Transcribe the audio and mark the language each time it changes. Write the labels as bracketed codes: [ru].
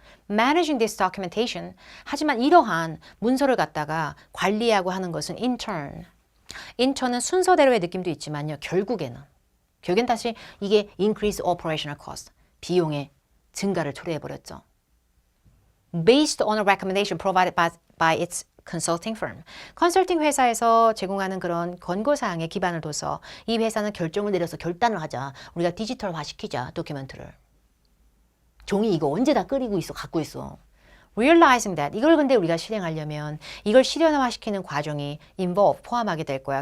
[en] Managing this documentation. [ko] 하지만 이러한 문서를 갖다가 관리하고 하는 것은 intern. 인천은 순서대로의 느낌도 있지만요. 결국엔 다시 이게 [en] increase operational cost, [ko] 비용의 증가를 초래해버렸죠. [en] Based on a recommendation provided by its consulting firm. [ko] 컨설팅 회사에서 제공하는 그런 권고사항에 기반을 둬서 이 회사는 결정을 내려서 결단을 하자. 우리가 디지털화 시키자, 도큐멘트를. 종이 이거 언제 다 끓이고 있어, 갖고 있어. [en] Realizing that [ko] 이걸 근데 우리가 실행하려면 이걸 실현화시키는 과정이 involve 포함하게 될 거야.